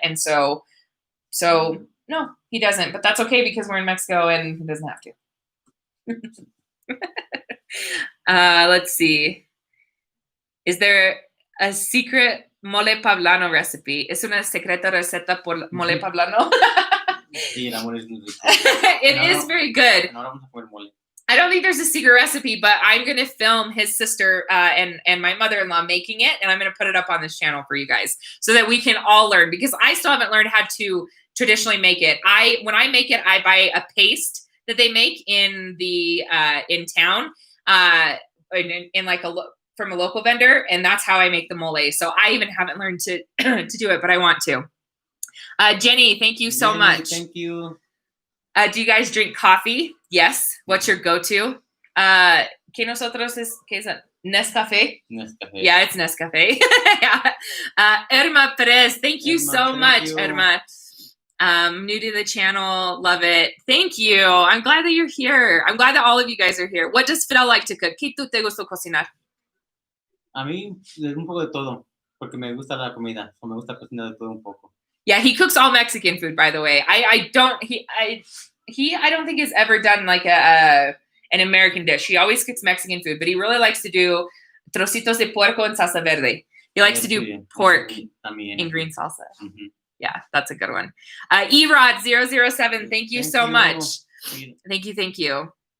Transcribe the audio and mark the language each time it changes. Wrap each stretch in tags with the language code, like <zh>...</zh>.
<en>And so no, he doesn't, but that's okay because we're in Mexico and he doesn't have to. Let's see. Is there a secret mole poblano recipe.</en> <es>Es una secreta receta por mole poblano. Sí, el amor es muy rico.</es> <en>It is very good.</en> <es>Ahora vamos a comer mole.</es> <en>I don't think there's a secret recipe, but I'm going to film his sister and my mother-in-law making it, and I'm going to put it up on this channel for you guys so that we can all learn, because I still haven't learned how to traditionally make it. When I make it, I buy a paste that they make in town, in like from a local vendor, and that's how I make the mole. So I even haven't learned to to do it, but I want to. Jenny, thank you so much. Thank you. Do you guys drink coffee? Yes. What's your go-to?</en> <es>¿Qué nosotros es? ¿Qué es</es> <en>it? Nescafé? Nescafé. Yeah, it's Nescafé. Yeah. Irma Perez, thank you so much, Irma. New to the channel, love it. Thank you. I'm glad that you're here. I'm glad that all of you guys are here. What does Fidel like to cook?</en> <es>¿Qué tú te gusta cocinar? A mí, un poco de todo, porque me gusta la comida, o me gusta cocinar de todo un poco.</es> <en>Yeah, he cooks all Mexican food, by the way. I don't think has ever done like an American dish. He always cooks Mexican food, but he really likes to do</en> <es>trocitos de puerco en salsa verde.</es> <en>He likes to do pork in green salsa. Mm-hmm. Yeah, that's a good one. Erod007, thank you so much. Thank you.</en>